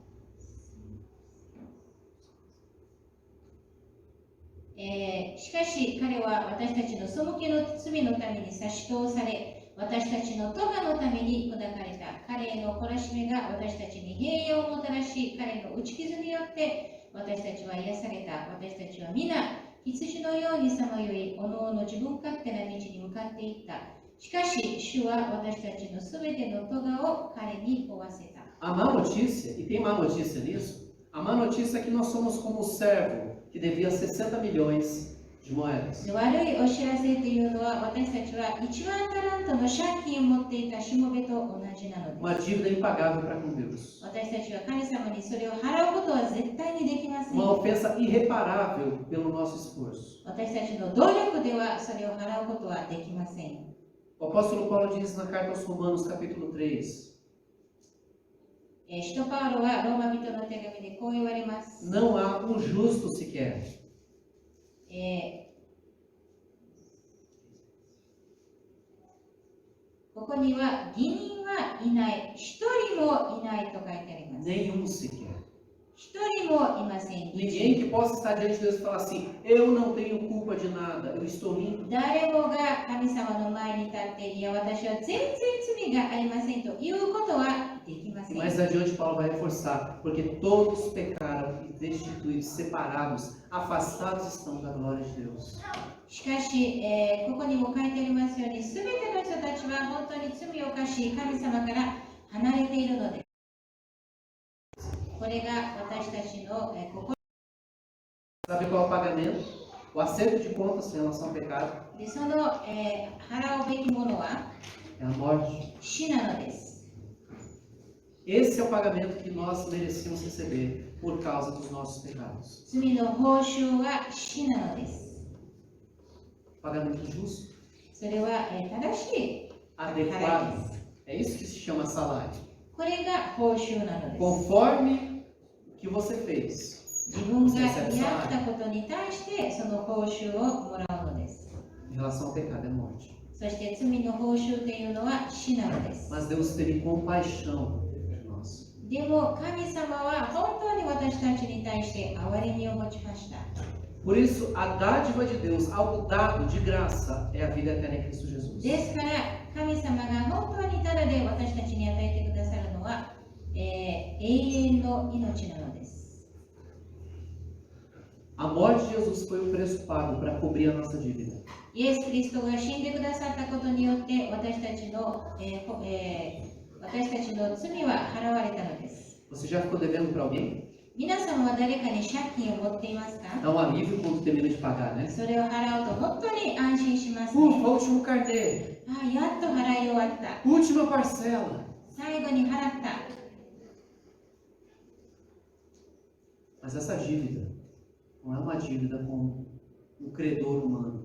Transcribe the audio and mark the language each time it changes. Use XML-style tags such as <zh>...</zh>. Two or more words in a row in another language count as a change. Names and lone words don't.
<ja>しかし彼は私たちの背きの罪のために差し通され、私たちの咎のために砕かれた。彼彼への懲らしめが私たちに平安をもたらし、彼の打ち傷によって私たちは癒された。私たちは皆、羊のようにさまよい、おのおの自分勝手な道に向かっていった。しかし、主は私たちのすべての咎を彼に負わせた。</ja> <pt>A má notícia, e tem má notícia nisso, a má notícia é que nós somos como o servo que devia 60 milhões de moedas.</pt> <ja>悪いお知らせというのは、私たちは1万タラントの借金を持っていたしもべと同じなの</ja> <pt>Uma</pt> <ja>です。</ja> <pt>dívida impagável para com Deus.</pt> <ja>私たちは神様にそれを払うことは絶対にできません。</ja> <pt>Uma ofensa irreparável pelo nosso esforço.</pt> <ja>私たちの努力ではそれを払うことはできません。</ja> <pt>O apóstolo Paulo diz na carta aos Romanos, capítulo 3,</pt> <ja>使徒パウロはローマ人の手紙でこう言われます。</ja> <pt>não há um justo sequer.</pt> <ja>ここには義人はいない、一人もいないと書いてあります。</ja> <pt>Nenhum sequer.</pt> <ja>一人もいません。</ja> <pt>Ninguém que possa estar diante de Deus e falar assim, eu não tenho culpa de nada, eu estou limpo.</pt> <ja>誰もが神様の前に立って、いや、私は全然罪がありませんということはできませ</ja> <pt>E</pt> <ja>ん。</ja> <pt>mais adiante Paulo vai reforçar, porque todos pecaram e destituídos, separados, afastados estão da glória de Deus.</pt> <ja>しかし、ここにも書いてありますように、すべての人たちは本当に罪を犯し、神様から離れているのです。これが私たちの心</ja> <pt>Sabe qual é o pagamento? O acerto de contas em relação ao pecado</pt> <ja>で、その、払うべきものは</ja> <pt>é a morte.</pt> <ja>死なのです。</ja> <pt>Esse é o pagamento que nós merecíamos receber por causa dos nossos pecados.</pt> <ja>罪の報酬は死なのです。</ja> <pt>Pagamento justo,</pt> <ja>それは、正しい</ja> <pt>adequado. É isso que se chama salário.</pt> <ja>これが報酬なのです。</ja> <pt>Conforme o que você fez.</pt> <ja>自分がやったことに対してその報酬をもらうのです。</ja> <pt>Em relação ao pecado é morte.</pt> <ja>そして罪の報酬というのは死なのです。</ja> <pt>Mas Deus teve compaixão de nós.</pt> <ja>でも神様は本当に私たちに対して憐れみを持ちました。</ja> <pt>Por isso, a dádiva de Deus, algo dado de graça, é a vida eterna em Cristo Jesus.</pt> <ja>ですから神様が本当にただで私たちに与えてくださるのは、永遠の命なのです。</ja> <pt>A morte de Jesus foi o preço pago para cobrir a nossa dívida.</pt> <ja>イエス・キリストが死んでくださったことによって私たちの罪は払われたのです。</ja> <pt>Você já ficou devendo para alguém?</pt> <ja>皆さんは誰かに借金を持っていますか？</ja> <pt>Dá um alívio quando termina de pagar, né?</pt> <ja>それを払うと本当に安心します</ja> <pt>Ufa,</pt> <ja>ね。</ja> <pt>último carnê.</pt> <ja>あ、やっと払い終わった。</ja> <pt>Última parcela.</pt> <ja>最後に払った。</ja> <pt>Mas essa dívida não é uma dívida com um credor humano.</pt>